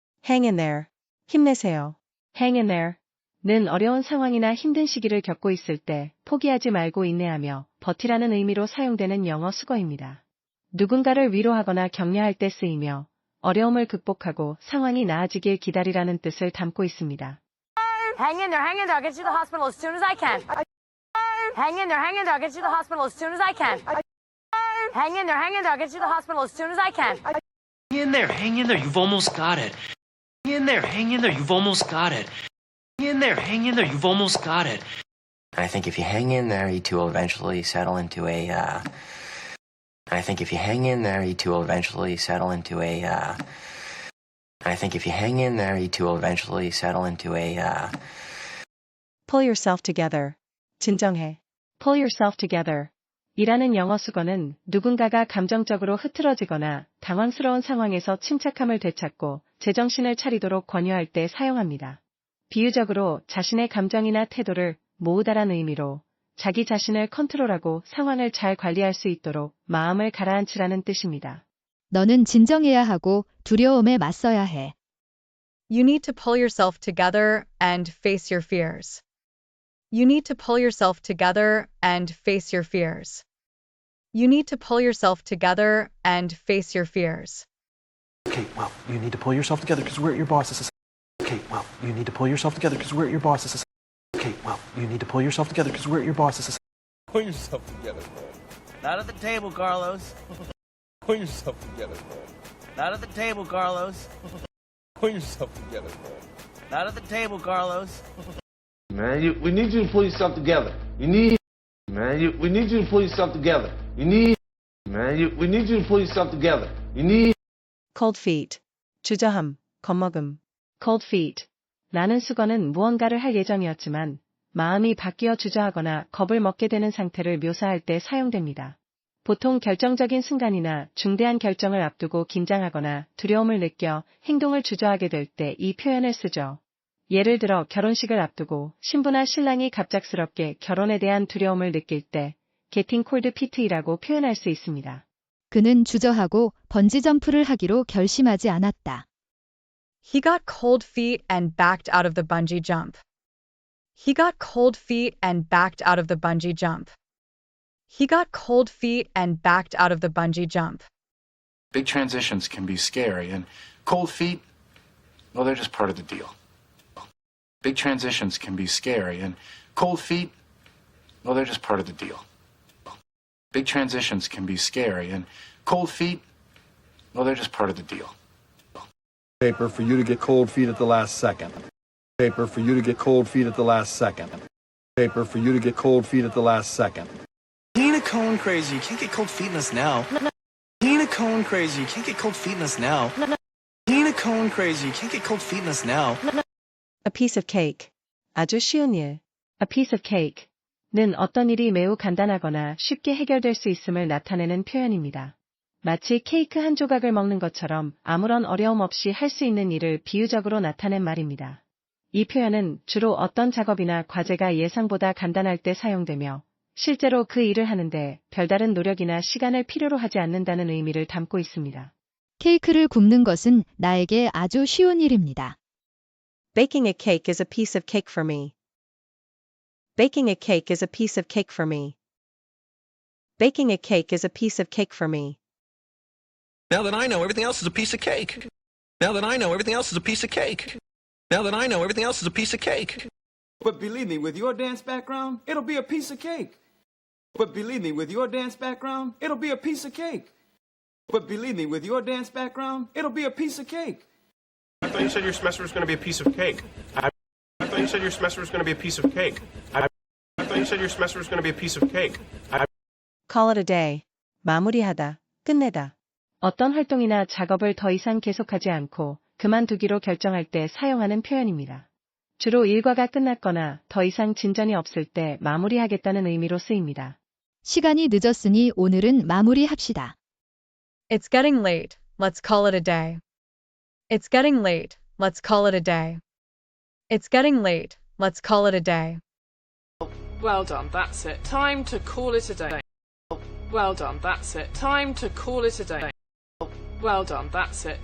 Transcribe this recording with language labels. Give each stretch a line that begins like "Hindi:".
English: Hang in there.
Korean: 힘내세요.
English: Hang in there.
Korean: 는 어려운 상황이나 힘든 시기를 겪고 있을 때 포기하지 말고 인내하며 버티라는 의미로 사용되는 영어 수거입니다. 누군가를 위로하거나 격려할 때 쓰이며 어려움을 극복하고 상황이 나아지길 기다리라는 뜻을 담고 있습니다.
English: Hang in there, hang in there. I'll get you to the hospital as soon as I can. Hang in there, hang in there. I'll get you to the hospital as soon as I can. Hang in there, hang in there. I'll get you to the hospital as soon as I can. Hang in there, hang in there, you've almost got it. Hang in there, hang in there, you've almost got it. Hang in there, hang in there, you've almost got it. I think if you hang in there, you two will eventually settle into a, I think if you hang in there, you two will eventually settle into a, I think if you hang in there, you two will eventually settle into a, Pull yourself together.
Korean: 진정해.
English: Pull yourself together.
Korean: 이라는 영어 수거는 누군가가 감정적으로 흐트러지거나 당황스러운 상황에서 침착함을 되찾고 제정신을 차리도록 권유할 때 사용합니다. 비유적으로 자신의 감정이나 태도를 모으다란 의미로 자기 자신을 컨트롤하고 상황을 잘 관리할 수 있도록 마음을 가라앉히라는 뜻입니다. 너는 진정해야 하고 두려움에 맞서야 해.
English: You need to pull yourself together and face your fears. You need to pull yourself together and face your fears. You need to pull yourself together and face your fears. Okay, well, you need to pull yourself together because we're at your boss's. Okay, well, you need to pull yourself together because we're at your boss's. Okay, well, you need to pull yourself together because we're at your boss's. Pull yourself together, man. Not at the table, Carlos. Pull yourself together, man. Not at the table, Carlos. Pull yourself together, man. Not at the table, Carlos. Man, we need you to pull yourself together. We need you to pull yourself together. We need you to pull yourself together. You need. Cold feet.
Korean: 주저함, 겁먹음.
English: Cold feet.
Korean: 라는 수거는 무언가를 할 예정이었지만 마음이 바뀌어 주저하거나 겁을 먹게 되는 상태를 묘사할 때 사용됩니다. 보통 결정적인 순간이나 중대한 결정을 앞두고 긴장하거나 두려움을 느껴 행동을 주저하게 될 때 이 표현을 쓰죠. 예를 들어 결혼식을 앞두고 신부나 신랑이 갑작스럽게 결혼에 대한 두려움을 느낄 때 getting cold feet이라고 표현할 수 있습니다. 그는 주저하고 번지점프를 하기로 결심하지 않았다.
English: He got cold feet and backed out of the bungee jump. He got cold feet and backed out of the bungee jump. He got cold feet and backed out of the bungee jump. Big transitions can be scary, and cold feet, well, they're just part of the deal. Big transitions can be scary, and cold feet, well, they're just part of the deal. Big transitions can be scary, and cold feet, well, they're just part of the deal. Paper for you to get cold feet at the last second. Paper for you to get cold feet at the last second. Paper for you to get cold feet at the last second. Tina Cohen crazy, you can't get cold feet in us now. Tina Cohen crazy, you can't get cold feet in us now. Tina Cohen crazy, you can't get cold feet in us now. A piece of cake.
Korean: 아주 쉬운 일.
English: A piece of cake.
Korean: 는 어떤 일이 매우 간단하거나 쉽게 해결될 수 있음을 나타내는 표현입니다. 마치 케이크 한 조각을 먹는 것처럼 아무런 어려움 없이 할 수 있는 일을 비유적으로 나타낸 말입니다. 이 표현은 주로 어떤 작업이나 과제가 예상보다 간단할 때 사용되며 실제로 그 일을 하는데 별다른 노력이나 시간을 필요로 하지 않는다는 의미를 담고 있습니다. 케이크를 굽는 것은 나에게 아주 쉬운 일입니다.
English: Baking a cake is a piece of cake for me. Baking a cake is a piece of cake for me. Baking a cake is a piece of cake for me. Now that I know, everything else is a piece of cake. Now that I know, everything else is a piece of cake. Now that I know, everything else is a piece of cake. But believe me, with your dance background, it'll be a piece of cake. But believe me, with your dance background, it'll be a piece of cake. But believe me, with your dance background, it'll be a piece of cake. I thought you said your semester was going to be a piece of cake. I thought you said your semester was going to be a piece of cake. I thought you said your semester was going to be a piece of cake. Call it a day.
Korean: 마무리하다, 끝내다. 어떤 활동이나 작업을 더 이상 계속하지 않고 그만두기로 결정할 때 사용하는 표현입니다. 주로 일과가 끝났거나 더 이상 진전이 없을 때 마무리하겠다는 의미로 쓰입니다. 시간이 늦었으니 오늘은 마무리합시다.
English: It's getting late. Let's call it a day. It's getting late. Let's call it a day. It's getting late. Let's call it a day. Well done, that's it. Time to call it a day. Well done, that's it. Time to call it a day. Well done, that's it.